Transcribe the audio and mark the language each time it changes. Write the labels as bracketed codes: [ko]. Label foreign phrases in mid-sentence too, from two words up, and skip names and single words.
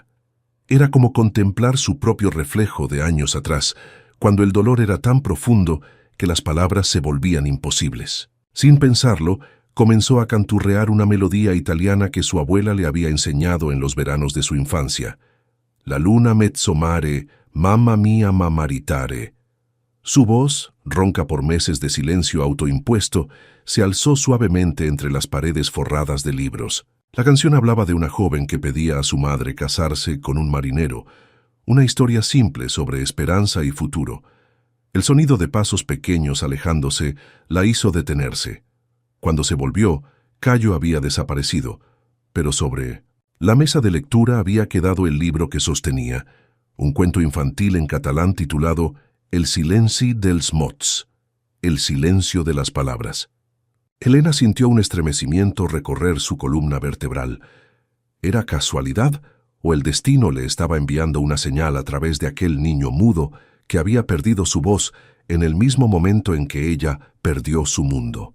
[es] Era como contemplar su propio reflejo de años atrás, cuando el dolor era tan profundo que las palabras se volvían imposibles. Sin pensarlo, comenzó a canturrear una melodía italiana que su abuela le había enseñado en los veranos de su infancia. [it] La luna mezzo mare, mamma mia m'amaritare. [es] Su voz, ronca por meses de silencio autoimpuesto, se alzó suavemente entre las paredes forradas de libros. La canción hablaba de una joven que pedía a su madre casarse con un marinero, una historia simple sobre esperanza y futuro. El sonido de pasos pequeños alejándose la hizo detenerse. Cuando se volvió, Cayo había desaparecido, pero sobre la mesa de lectura había quedado el libro que sostenía, un cuento infantil en catalán titulado El silenci dels mots, el silencio de las palabras. Elena sintió un estremecimiento recorrer su columna vertebral. ¿Era casualidad o el destino le estaba enviando una señal a través de aquel niño mudo que había perdido su voz en el mismo momento en que ella perdió su mundo?